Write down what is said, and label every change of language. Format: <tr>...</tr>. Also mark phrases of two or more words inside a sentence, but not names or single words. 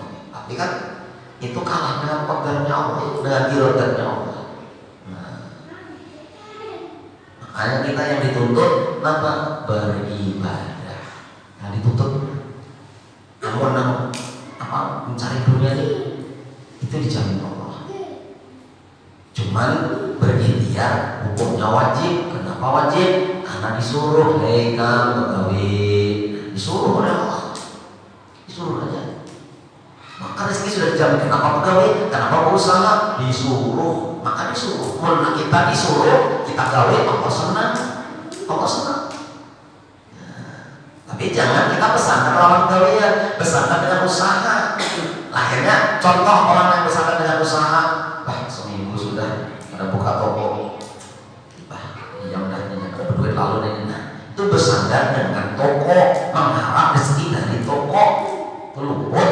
<id>Tapi kan itu kalah dengan kodratnya Allah, dengan iradatnya Allah. Hanya kita yang dituntut apa? Beribadah. Yang dituntut namun apa? Mencari dunia ini itu dijamin Allah. Cuman berikhtiar hukumnya wajib. Kenapa wajib? Karena disuruh. Hei kamu begawi, disuruh oleh Allah. Disuruh aja. Maka rezeki sudah dijamin. Kenapa begawi? Kenapa berusaha? Disuruh. Maka disuruh. Mulai kita disuruh, kita gawe, Allah senang. Allah senang. Tapi jangan kita pesankan</id> <bjn>lawan gawean,</bjn> <id>pesankan dengan usaha. Akhirnya contoh orang yang pesankan dengan usaha, seminggu sudah ada buka toko, ya udah ada berduit lalu dan itu bersandar dengan toko, mengharap rezeki dari toko, itu luput.</id>